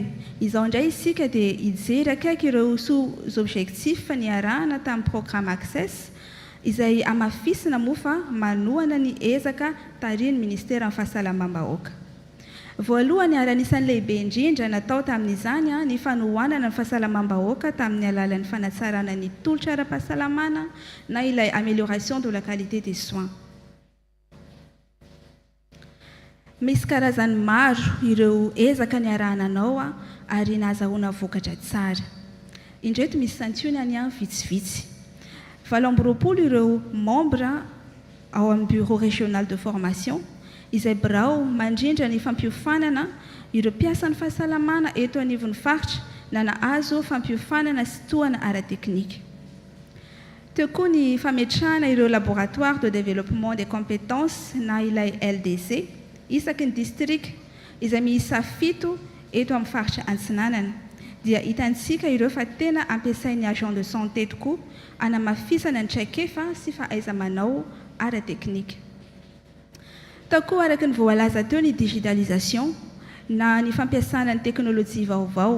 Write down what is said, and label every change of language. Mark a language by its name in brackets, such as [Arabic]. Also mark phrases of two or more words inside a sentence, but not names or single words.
[Malagasy] Izao indray isika dia hijery akaiky ireo sous-objectif niarahana tamin'ny programme Access izay amafisina moa fa manohana ny ezaka tarihin'ny ministera amin'ny fahasalamam-bahoaka. Voalohany ary anisan'ny lehibe indrindra natao tamin'izany ny fanohanana ny fahasalamam-bahoaka tamin'ny alalan'ny fanatsarana ny tolotra ara-pahasalamana na ilay [French] amélioration de la qualité des soins. [Malagasy] Misy karazany maro ireo ezaka niarahananao ary nahazahoana vokatra tsara. Indreto misy santionany vitsivitsy. 20 ireo membre ao amin'ny [French] bureau régional de formation [Malagasy] izay birao mandrindra ny fampiofanana ireo mpiasan'ny fahasalamana eto anivon'ny faritra na nahazo fampiofanana sy tohana ara-teknika. Teo koa ny fametrahana ireo [French] laboratoire de développement des compétences [Malagasy] na ilay LDC isaky ny district izay miisa 7 eto amin'ny faritra Antsinanana. Dia hitantsika ireo fa tena ampiasain'ny [French] agent de santé [Malagasy] tokoa anamafisana ny traikefa sy fahaiza-manao ara-teknika. Tao koa araka ny voalaza teo ny digitalisation na ny fampiasana ny teknôlôjia vaovao.